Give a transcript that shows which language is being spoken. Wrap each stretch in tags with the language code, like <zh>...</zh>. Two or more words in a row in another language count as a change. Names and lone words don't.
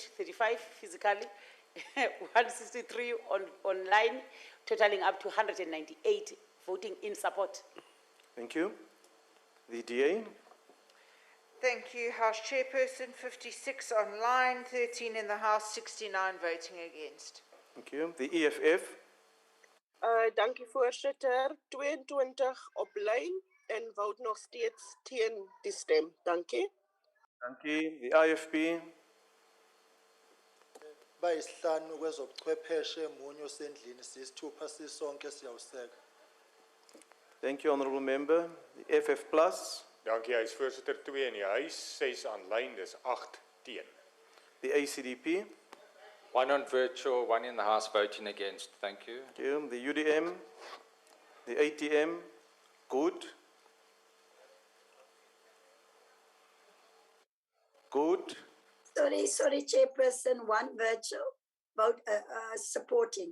<en>35 physically, 163 online, totaling up to 198 voting in support. Thank you. The DA. Thank you, House Chairperson. 56 online, 13 in the House, 69 voting against. Thank you. The EFF.</en> <af>Dankie voorsitter. 22 op lyn en vote nog steeds teen die stem. Dankie. Dankie.</af> <en>The IFP.</en> <zu>Bayisihlanu kwezobuchwepheshe munye osendlini sisithupha sisonke siyawuseka.</zu> <en>Thank you, Honourable Member. The FF+.</en> <af>Dankie, hy is voorsitter 2 in die huis, 6 aanlyn, dis 8 teen.</af> <en>The ACDP. 1 on virtual, 1 in the House voting against. Thank you. Thank you. The UDM. The ATM. Good. Good. Sorry, Chairperson, 1 virtual, vote supporting.</en>